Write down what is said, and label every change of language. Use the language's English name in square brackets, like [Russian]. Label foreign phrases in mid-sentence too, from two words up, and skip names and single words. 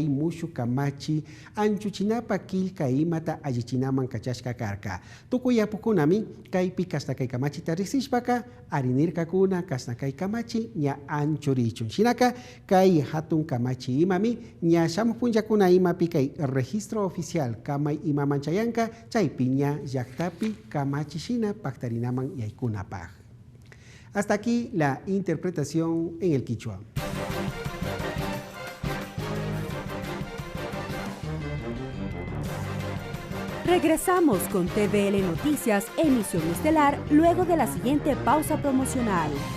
[Quechua] Mushu Kamachi Anchuchinapa Kilka Imata Ayichinaman Kachashka Karka Tukuyapukunami Kai Pikasta Kai Kamachi Tarisishpaka Arinirka Kuna Kasna Kai Kamachi Ña Anchurichun Shinaka Kai Hatun Kamachi Imami Ña Shamupunjakuna Imapi Kai [Spanish] Registro Oficial [Quechua] Kamay Imamanchayanka Chaipiña Yaktapi Kamachi Shina Paktarinaman Yaikunapag. [Spanish] Hasta aquí la interpretación en el quichua. Regresamos con TVL Noticias, emisión estelar, luego de la siguiente pausa promocional.